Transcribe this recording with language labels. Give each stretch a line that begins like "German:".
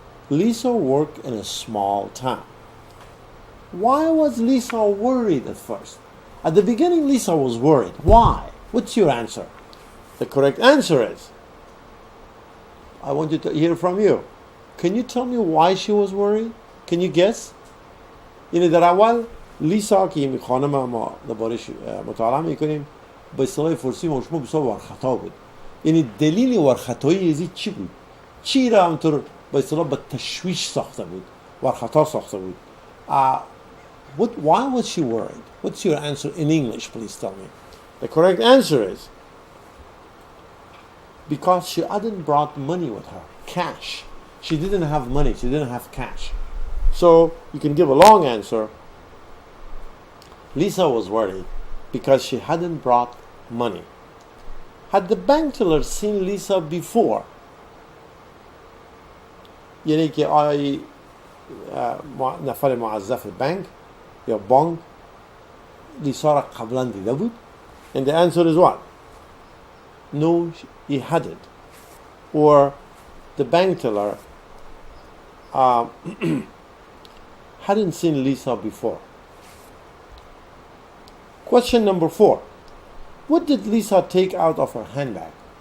English: Lisa worked in a small town. Why was Lisa worried at first? At the beginning, Lisa was worried. Why? What's your answer? The correct answer is, I want you to hear from you. Can you tell me why she was worried? Can you guess?
Persian: یعنی در اول لیسا که این خانم ما دربارش مطالعه میکنیم به اصطلاح فارسی مشمول بسیار ورخطا بود. یعنی دلیل ورخطایی ازی چی بود؟ چی را همطور به اصطلاح به تشویش ساخته بود؟ ورخطا ساخته بود.
English: Why was she worried? What's your answer in English? Please tell me. The correct answer is because she hadn't brought money with her, cash. She didn't have money. She didn't have cash. So you can give a long answer. Lisa was worried because she hadn't brought money. Had the bank teller seen Lisa before?
Persian: یعنی که آیا نفر موظف بانک یا بانک لیسا را قبلا دیده بود؟
English: And the answer is what? No, he hadn't. Or the bank teller hadn't seen Lisa before. Question number 4. What did Lisa take out of her handbag?